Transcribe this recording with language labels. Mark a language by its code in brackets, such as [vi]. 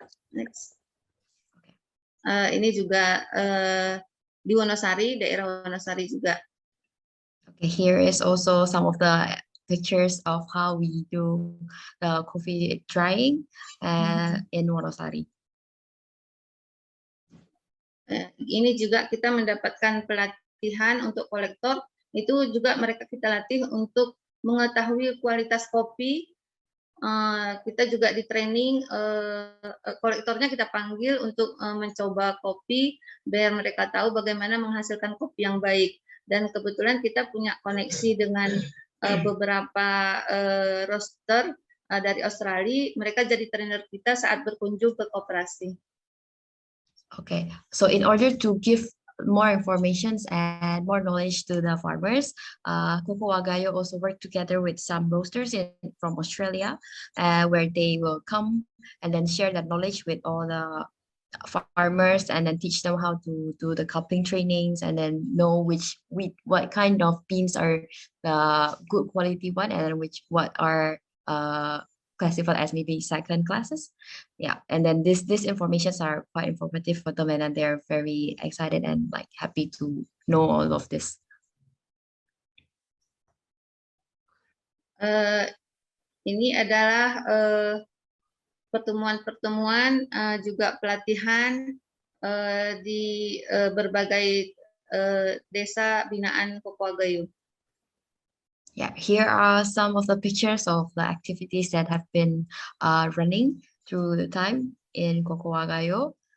[id] Next. Okay. Ini juga di Wonosari, daerah Wonosari juga. [en] Okay, here is also some of the pictures of how we do the coffee drying in Wonosari. [id] Ini juga kita mendapatkan pelatihan untuk kolektor, itu juga mereka kita latih untuk mengetahui kualitas kopi. Kita juga di training, kolektornya kita panggil untuk mencoba kopi, biar mereka tahu bagaimana menghasilkan kopi yang baik. Dan kebetulan kita punya koneksi dengan beberapa roaster dari Australia, mereka jadi trainer kita saat berkunjung ke koperasi. [en] Okay, so in order to give more informations and more knowledge to the farmers, Coco Wagayo also work together with some roasters from Australia, where they will come and then share that knowledge with all the farmers and then teach them how to do the cupping trainings and then know what kind of beans are the good quality one and then what are classified as maybe second classes. Yeah, and then this informations are quite informative for them and then they're very excited and like happy to know all of this. [id] Ini adalah pertemuan-pertemuan juga pelatihan di berbagai desa binaan Coco Wagayo. [en] Yeah, here are some of the pictures of the activities that have been running through the time in Coco Wagayo.